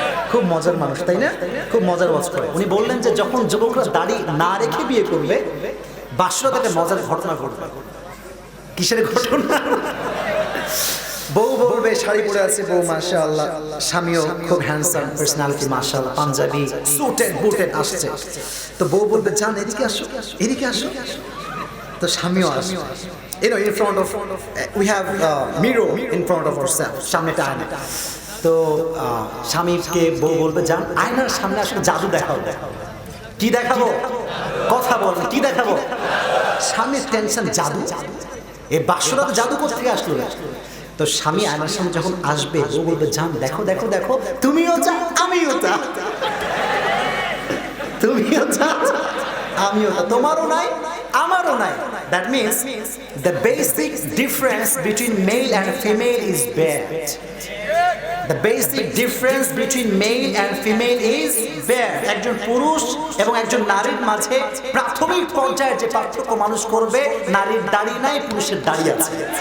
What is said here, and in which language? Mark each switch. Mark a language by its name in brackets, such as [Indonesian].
[Bangla] খুব মজার মানুষ, তাই না? খুব মজার ওয়াজ করে। উনি বললেন যে যখন যুবকরা দাড়ি না রেখে বিয়ে করবে, বাসরাতে একটা মজার ঘটনা ঘটবে। কিসের ঘটনা? বউ বলবে শাড়ি পরে আছে বউ, মাশাআল্লাহ, স্বামীও খুব হ্যান্ডসাম পার্সোনালিটি, মাশাআল্লাহ, পাঞ্জাবি সুটেড বুটেড আসছে। তো বউ বলবে জান এদিকে আসো, এদিকে আসো। তো স্বামীও আসে। [English] in front of we have mirror in front of ourselves, [Bangla] সামনেটা আয়না। তো স্বামীকে বউ বলবে জান আয়নার সামনে আসলে জাদু দেখাও। কি দেখাবো? কথা বল, কি দেখাবো? স্বামীর টেনশন, জাদু। এই বাসরা তো জাদু কোথা থেকে আসলো? তো স্বামী আয়নার সামনে যখন আসবে, বউ বলবে জান দেখো দেখো দেখো, তুমিও যা আমিও যা, তুমিও যা আমিও যা, তোমারও নাই আমারও নাই। [English] That means the basic difference between male and female is bad. The basic difference between male and female is bad. [Bangla] একজন পুরুষ এবং একজন নারীর মাঝে প্রাথমিক পর্যায়ে যে পার্থক্য মানুষ করবে, নারীর দাড়ি নাই, পুরুষের দাড়ি আছে।